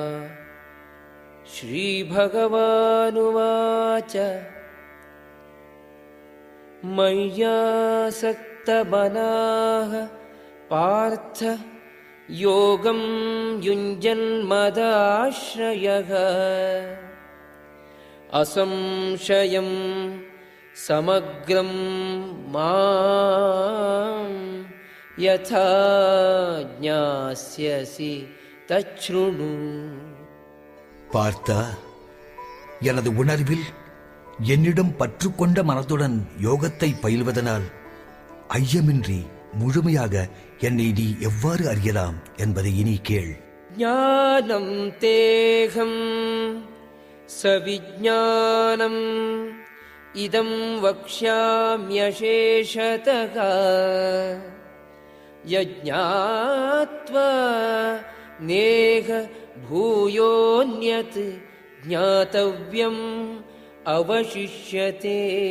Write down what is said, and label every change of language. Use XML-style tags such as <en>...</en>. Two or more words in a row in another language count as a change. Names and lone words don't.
<sa>श्रीभगवानुवाच मय्यासक्तमनाः पार्थ योगं युञ्जन्मदाश्रयः असंशयं समग्रं माम् यथा ज्ञास्यसि तच्छृणु.</sa> <ta>பார்த்தா, எனது உணர்வில் என்னிடம் பற்றுக்கொண்ட மனதுடன் யோகத்தை பயில்வதனால் ஐயமின்றி முழுமையாக என்னை நீ எவ்வாறு அறியலாம் என்பதை இனி கேள்.</ta> <sa>ज्ञानं देहं सविज्ञानम् इदं वक्ष्याम्यशेषतक यज्ज्ञात्वा नेक भूयोन्यत् ज्ञातव्यम् अवशिष्यते.</sa>